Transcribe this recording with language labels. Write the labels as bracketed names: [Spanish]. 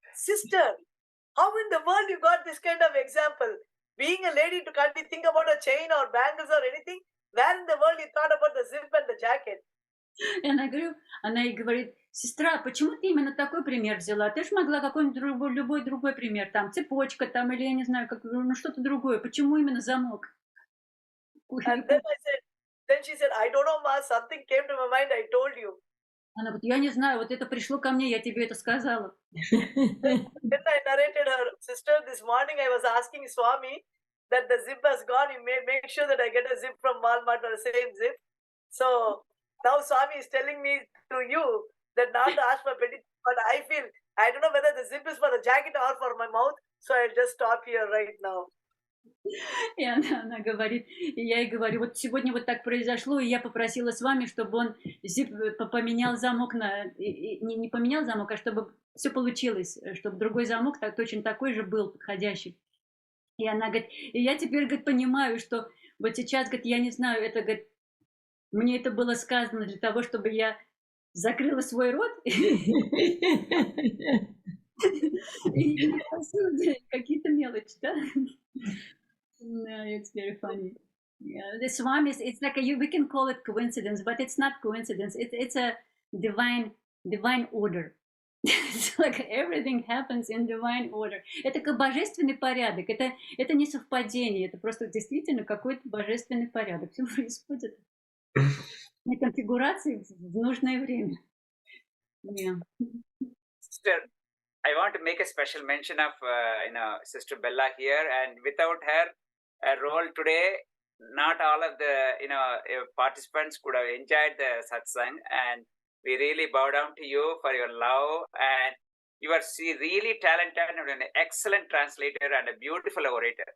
[English] Sister, how in the world you got this kind of example? Being a lady to can't think about a chain or bangles or anything? Where in the world you thought about the zip and the jacket? [Russian] И она ей говорит, сестра, почему ты именно такой пример взяла? Ты же могла какой-нибудь любой другой пример, там цепочка, там или я не знаю, что-то другое. Почему именно замок? [English] And then she said, I don't know, Ma, something came to my mind, I told you. [Russian] Она говорит, я не знаю, вот это пришло ко мне, я тебе это сказала. [English] Then I narrated her, sister, this morning I was asking Swami that the zip has gone, you may make sure that I get a zip from Walmart or the same zip. So now Swami is telling me to you that not to ask for petty, but I feel, I don't know whether the zip is for the jacket or for my mouth, so I'll just stop here right now. [Russian] И она говорит, и я ей говорю, вот сегодня вот так произошло, и я попросила с вами, чтобы он поменял замок не поменял замок, а чтобы все получилось, чтобы другой замок точно такой же был подходящий. И она говорит, и я теперь, понимаю, что вот сейчас, я не знаю, это, мне это было сказано для того, чтобы я закрыла свой рот и не просила какие-то мелочи, да? [English] No, it's very funny. Yeah, the Swami it's like we can call it coincidence, but it's not coincidence. It's a divine order. It's like everything happens in divine order. [Russian] Это как божественный порядок. Это не совпадение. Это просто действительно какой-то божественный порядок. Все происходит на конфигурации в нужное время. [English] Yeah. Sister, I want to make a special mention of Sister Bella here, and without her role today, not all of the participants could have enjoyed the satsang, and we really bow down to you for your love, and you are really talented and an excellent translator and a beautiful orator.